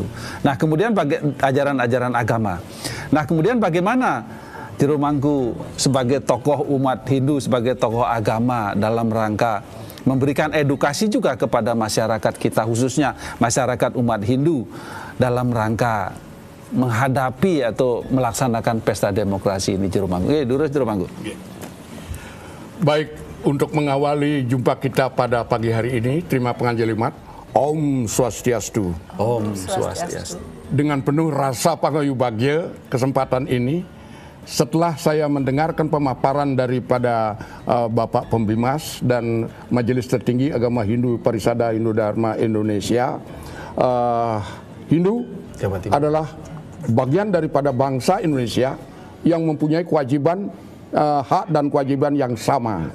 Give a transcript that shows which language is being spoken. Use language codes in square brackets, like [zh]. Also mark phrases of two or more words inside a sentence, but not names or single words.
[id] Nah kemudian ajaran-ajaran agama. Nah kemudian bagaimana Jero Mangku sebagai tokoh umat Hindu, sebagai tokoh agama dalam rangka memberikan edukasi juga kepada masyarakat kita, khususnya masyarakat umat Hindu dalam rangka menghadapi atau melaksanakan pesta demokrasi ini, Jero Mangku. Durus Jero Mangku. Baik, untuk mengawali jumpa kita pada pagi hari ini, terima penganjelimat. Om Swastiastu. Om Swastiastu. Dengan penuh rasa pangayubagya kesempatan ini, setelah saya mendengarkan pemaparan daripada Bapak Pembimas dan Majelis Tertinggi Agama Hindu Parisada Hindu Dharma Indonesia, Hindu adalah bagian daripada bangsa Indonesia yang mempunyai kewajiban, hak dan kewajiban yang sama.